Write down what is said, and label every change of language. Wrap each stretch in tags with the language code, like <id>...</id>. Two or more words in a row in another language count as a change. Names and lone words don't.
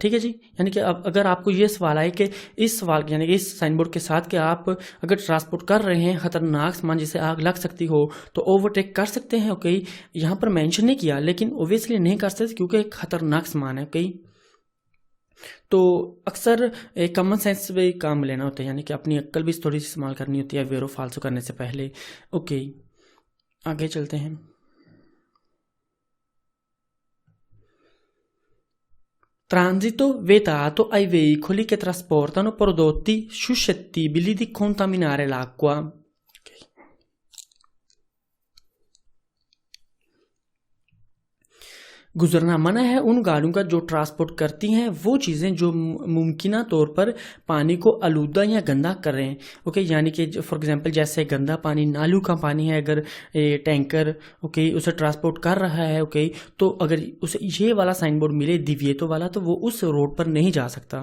<hi>ठीक है जी, यानी कि अब अगर आपको ये सवाल आए कि इस सवाल यानी कि इस</hi> <en>sign board</en> <hi>के साथ कि आप अगर ट्रांसपोर्ट कर रहे हैं खतरनाक सामान जिससे आग लग सकती हो तो ओवरटेक कर सकते हैं। ओके, यहाँ पर मेंशन नहीं किया लेकिन ओब्वियसली नहीं कर सकते क्योंकि एक खतरनाक सामान है। ओके, तो अक्सर एक</hi> <en>common sense</en> <hi>भी काम लेना होता है, यानी कि अपनी अक्ल भी थोड़ी सी इस्तेमाल करनी होती है वेरो फालतू करने से पहले। ओके, आगे चलते हैं।</hi> <it>Transito vietato ai veicoli che trasportano prodotti suscettibili di contaminare l'acqua।</it> <hi>गुजरना मना है उन गाड़ियों का जो ट्रांसपोर्ट करती हैं वो चीज़ें जो मुमकिना तौर पर पानी को आलूदा या गंदा कर रहे हैं। ओके, यानी कि</hi> <en>for example</en> <hi>जैसे गंदा पानी, नालू का पानी है, अगर टैंकर ओके उसे ट्रांसपोर्ट कर रहा है, ओके, तो अगर उसे ये वाला</hi> <en>sign board</en> <hi>मिले दिव्येतो वाला तो वो उस रोड पर नहीं जा सकता।</hi>